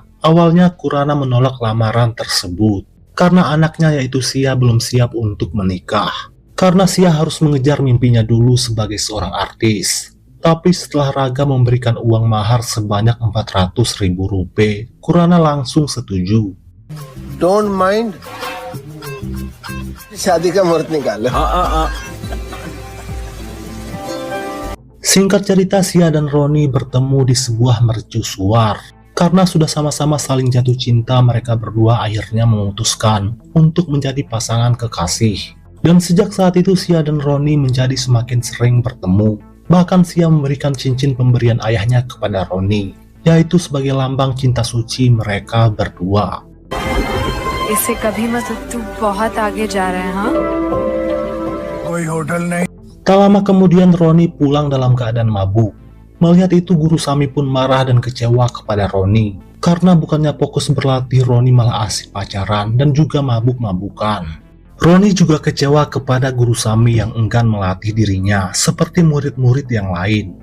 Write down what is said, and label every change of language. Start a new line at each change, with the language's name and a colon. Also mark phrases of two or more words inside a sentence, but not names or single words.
Indonesian: Awalnya Kurana menolak lamaran tersebut karena anaknya yaitu Sia belum siap untuk menikah. Karena Sia harus mengejar mimpinya dulu sebagai seorang artis. Tapi setelah Ragam memberikan uang mahar sebanyak 400.000 rupiah, Kurana langsung setuju.
English: Don't mind.
Hindi: शादी का मुहूर्त निकालो.
Indonesian: Singkat cerita, Sia dan Roni bertemu di sebuah mercusuar. Karena sudah sama-sama saling jatuh cinta, mereka berdua akhirnya memutuskan untuk menjadi pasangan kekasih. Dan sejak saat itu Sia dan Roni menjadi semakin sering bertemu. Bahkan Sia memberikan cincin pemberian ayahnya kepada Roni, yaitu sebagai lambang cinta suci mereka berdua.
Hindi: इससे कभी मत. तू बहुत आगे जा रहा है, हाँ? कोई होटल नहीं.
Indonesian: Tak lama kemudian Roni pulang dalam keadaan mabuk. Melihat itu Guru Sami pun marah dan kecewa kepada Roni. Karena bukannya fokus berlatih, Roni malah asik pacaran dan juga mabuk-mabukan. Roni juga kecewa kepada Guru Sami yang enggan melatih dirinya seperti murid-murid yang lain.